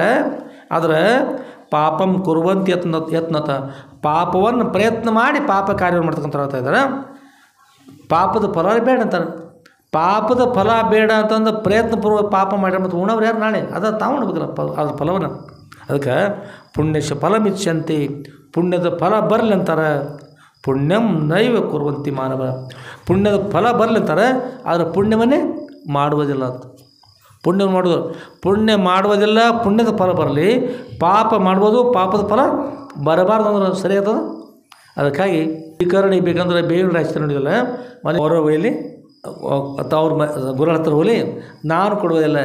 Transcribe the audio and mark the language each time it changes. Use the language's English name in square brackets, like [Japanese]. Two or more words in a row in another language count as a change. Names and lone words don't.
[Kannada] ಆದರೆ [Sanskrit] ಪಾಪಂ ಕುರುವಂತಿ ಯತ್ನತ, [Kannada] ಪಾಪವನ್ನು ಪ್ರಯತ್ನ ಮಾಡಿ ಪಾಪ ಕಾರ್ಯವನ್ನು ಮಾಡ್ತಕ್ಕಂಥ ಹೇಳ್ತಾ ಇದ್ದಾರೆ. ಪಾಪದ ಫಲ ಬೇಡ ಅಂತಾರೆ. ಪಾಪದ ಫಲ ಬೇಡ ಅಂತಂದು ಪ್ರಯತ್ನಪೂರ್ವಕ ಪಾಪ ಮಾಡಿ ಮತ್ತು ಉಣವ್ರು ಯಾರು ನಾಳೆ ಅದು ತಾವು ಉಣ್ಬೇಕಲ್ಲ ಅದ್ರ ಫಲವನ್ನು. ಅದಕ್ಕೆ [Sanskrit] ಪುಣ್ಯಶ ಫಲಮಿಚ್ಛಂತಿ, [Kannada] ಪುಣ್ಯದ ಫಲ ಬರಲಿ ಅಂತಾರೆ. [Sanskrit] ಪುಣ್ಯಂ ನೈವ ಕುರ್ವಂತಿ ಮಾನವ. [Kannada] ಪುಣ್ಯದ ಫಲ ಬರಲಿ ಅಂತಾರೆ, ಆದರೆ ಪುಣ್ಯವನ್ನೇ ಮಾಡುವುದಿಲ್ಲ ಅಂತ. ಪುಣ್ಯ ಮಾಡುವುದಿಲ್ಲ, ಪುಣ್ಯದ ಫಲ ಬರಲಿ. ಪಾಪ ಮಾಡ್ಬೋದು, ಪಾಪದ ಫಲ ಬರಬಾರ್ದು ಅಂದ್ರೆ ಸರಿ ಆಗ್ತದೆ. ಅದಕ್ಕಾಗಿ ಈ ಕಾರಣ ಬೇಕಂದ್ರೆ ಬೇವಿನ ರಾಶಿ ನೋಡಿದಲ್ಲ, ಮನೆ ಅವರ ಒಯ್ಲಿ ಅವ್ರ ಗುರುಗಳ ಹತ್ರ ಹೋಗಲಿ, ನಾನು ಕೊಡುವುದಿಲ್ಲ.